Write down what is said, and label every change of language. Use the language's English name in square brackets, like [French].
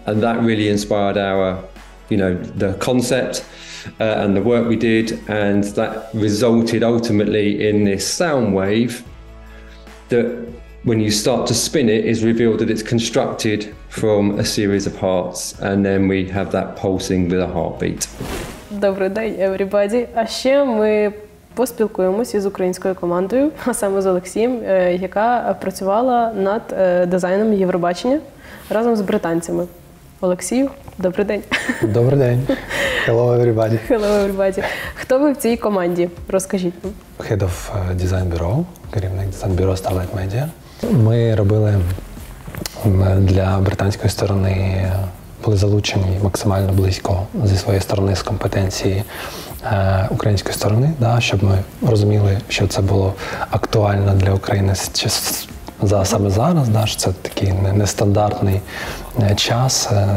[English] And that really inspired the concept and the work we did. And that resulted ultimately in this sound wave that, when you start to spin it, is revealed that it's constructed from a series of hearts, and then we have that pulsing with a heartbeat. [Ukrainian] Добрий день, [English] everybody. [Ukrainian] А ще ми поспілкуємося із українською командою, а саме з Олексієм, яка працювала над дизайном Євробачення разом з британцями. Олексію, добрий день. Добрий день. [English] Hello, everybody. Hello, everybody. [Ukrainian] Хто ви в цій команді? Розкажіть нам. [English] Head of Design Bureau, [Ukrainian] керівник дизайн-бюро [English] Starlight Media. [Ukrainian] Ми робили для британської сторони, були залучені максимально близько зі своєї сторони з компетенції української сторони, щоб ми розуміли, що це було актуально для України саме зараз, що це такий нестандартний час.